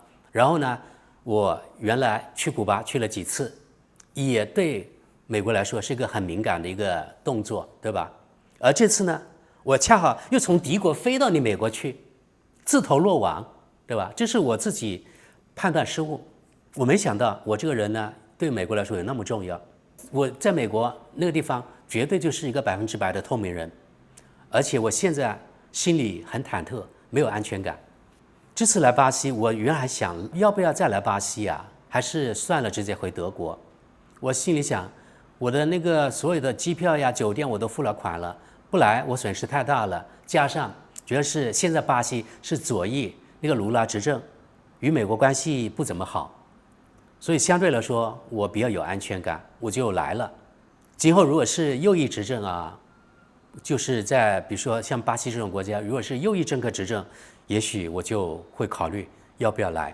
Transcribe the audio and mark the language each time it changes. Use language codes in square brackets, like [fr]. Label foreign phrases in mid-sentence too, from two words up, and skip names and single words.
[zh] 然後呢，我原來去古巴去了幾次，也對美國來說是一個很敏感的一個動作，對吧？而這次呢，我恰好又從敵國飛到你美國去，自投羅網，對吧？這是我自己判斷失誤。我沒想到我這個人呢，對美國來說有那麼重要。我在美國那個地方絕對就是一個100% 的透明人，而且我現在心裡很忐忑，沒有安全感。這次來巴西，我原來還想要不要再來巴西啊？還是算了，直接回德國。我心裡想，我的那個所有的機票呀、酒店我都付了款了，不來我損失太大了。加上主要是現在巴西是左翼那個盧拉執政，與美國關係不怎麼好，所以相對來說我比較有安全感，我就來了。今後如果是右翼執政啊，就是在比如說像巴西這種國家，如果是右翼政客執政，也許我就會考慮要不要來。